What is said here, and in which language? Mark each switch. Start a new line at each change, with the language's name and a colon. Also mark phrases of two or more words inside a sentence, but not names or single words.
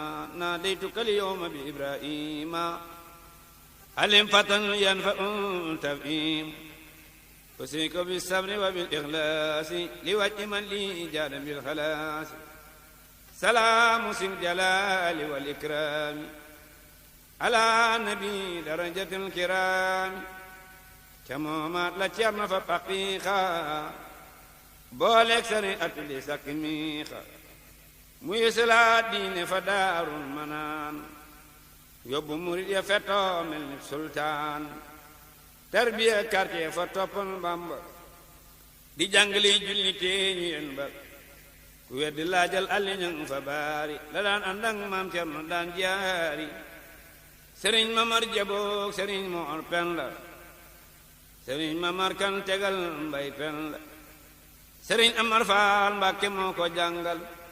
Arabic: ناديتك اليوم بإبراهيم علم فتى ينفع تفهيم أوصيك بالصبر وبالإخلاص لوجه من لي جاد بالخلاص سلام سن الجلال والإكرام على نبي درجة الكرام
Wolof: ca moomaat la Cerno fa paqiiqa booleeg sëriñ atuli sakki miixa muy salaat diine fa Daarul Manaan yóbbu murit ya fetoo mel ni sultaan tarbiya quartier fa toppal Bamba di jàngli julli tee ñu yen ba ku weddi laajal alli ñang fa baari la daan àndang maam Cerno daan jaari sëriñ Mamar Jaboog sëriñ Moor Pen la sëriñ Mamar Kan tegal mbay pen la sëriñ Amar Faal Mbàkke moo ko jàngal